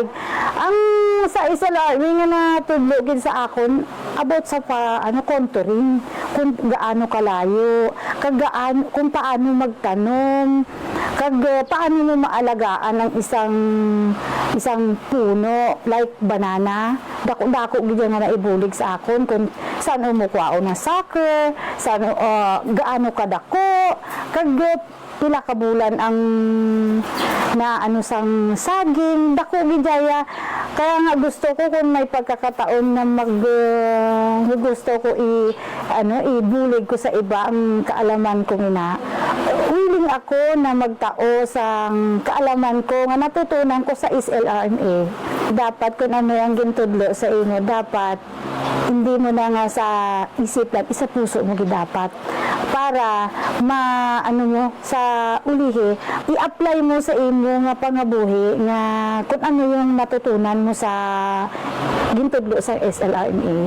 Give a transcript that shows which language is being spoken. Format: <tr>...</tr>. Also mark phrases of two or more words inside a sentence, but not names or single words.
<hil>Ang sa SLRMA nga natudlo gid sa akon about sa contouring,</hil> <tl>kung gaano kalayo,</tl> <hil>kag kung paano magtanom, kag paano mo maalagaan ang isang puno</hil> <en>like banana.</en> <hil>Dako gid nga naibulig sa akon kung saan mo kuwaon na soccer,</hil> <tl>saan gaano kadako,</tl> <hil>kag pila ka bulan ang sang saging, dako gidaya.</hil> <tl>Kaya nga gusto ko kung may pagkakataon na gusto ko ibulig ko sa iba ang kaalaman ko na. Willing ako na magtao sa kaalaman ko nga natutunan ko sa SLRMA.</tl> <hil>Dapat kung ano ang gintudlo sa inyo,</hil> <tl>dapat hindi mo na</tl> <hil>nga sa isip lang, isa puso mo dapat para mo sa ulihi, i-apply mo sa inyo nga pangabuhi nga kung ano</hil> <tl>yung natutunan mo</tl> <hil>sa gintudlo sa SLRMA.</hil>